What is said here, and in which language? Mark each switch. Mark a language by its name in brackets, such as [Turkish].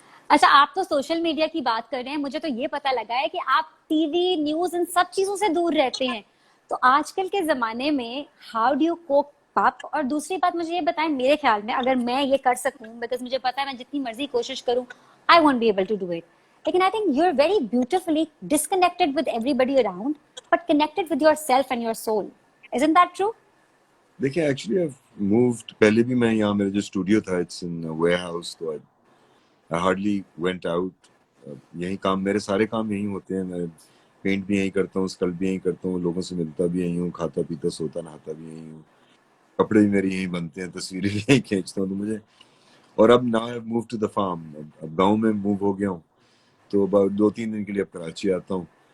[Urdu] اچھا, آپ تو سوشل میڈیا کی بات کر رہے ہیں, مجھے تو یہ پتا لگا ہے کہ آپ ٹی وی نیوز ان سب چیزوں سے دور رہتے ہیں. تو آج کل کے زمانے میں [English] How do you cope up? [Urdu] اور دوسری بات مجھے یہ بتائیں, میرے خیال میں اگر میں یہ کر سکوں, بیکاز مجھے پتا ہے میں جتنی مرضی کوشش کروں [English] I won't be able to do it. لیکن I think you're very beautifully disconnected with everybody around, but connected with yourself and your soul. Isn't that true? [Urdu] دیکھیں ایکچولی مووڈ, پہلے بھی میں یہاں, میرا جو اسٹوڈیو تھا [English] it's in warehouse, [Urdu] تو [English] I hardly went out. [Urdu] یہیں کام, میرے سارے کام یہیں ہوتے ہیں. میں پینٹ بھی یہیں کرتا ہوں, اسکلپ بھی یہیں کرتا ہوں, لوگوں سے ملتا بھی یہیں ہوں, کھاتا پیتا سوتا نہاتا بھی یہیں ہوں, کپڑے بھی میرے یہیں بنتے ہیں, تصویریں بھی یہیں کھینچتا ہوں. تو مجھے, اور اب [English] now I've moved to the farm, [Urdu] اب گاؤں میں موو ہو گیا ہوں, تو 2-3 دن کے لیے اب کراچی آتا ہوں.